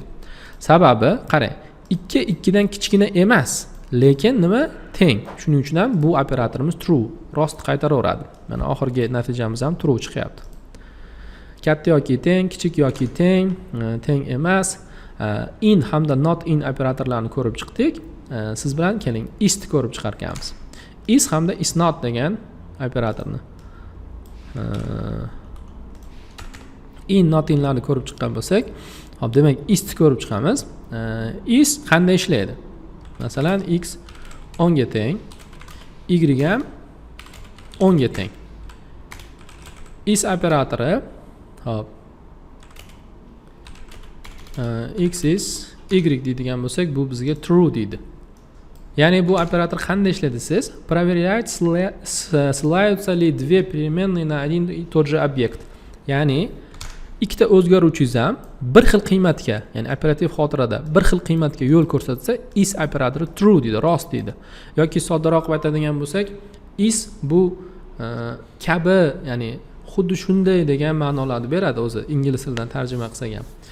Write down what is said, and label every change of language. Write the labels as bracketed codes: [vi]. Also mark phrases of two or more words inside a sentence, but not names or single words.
[uz] Sababi, qarang, 2 2 dan kichkina emas, lekin nima? Teng. Shuning uchun ham bu operatorimiz true, rost qaytaraveradi. Mana oxirgi natijamiz ham true chiqyapti. Katta yoki teng, kichik yoki teng, teng emas. In hamda [en] not in [uz] operatorlarni ko'rib chiqdik. Siz bilan keling, ist ko'rib chiqarganmiz. Is hamda [en] is not [uz] degan operatorni. In not inlarni ko'rib chiqqan bo'lsak, hop, demak ist ko'rib chiqamiz. Is qanday ishlaydi? Masalan, x 10 ga teng, y ham 10 ga teng. Is operatori, hop, [en] x is y [uz] deydigan bo'lsak, bu bizga true deydi. Ya'ni bu operator qanday ishlaydi desiz? [ru] Проверяет, ссылаются ли две переменные на один и тот же объект. [uz] Ya'ni ikkita o'zgaruvchingiz ham bir xil qiymatga, ya'ni operativ xotirada bir xil qiymatga yo'l ko'rsatsa, is operatori true deydi, rost deydi. Yoki soddaroq aytadigan bo'lsak, is bu kabi, ya'ni xuddi shunday degan ma'nolarni beradi o'zi, ingliz tilidan tarjima qilsak ham.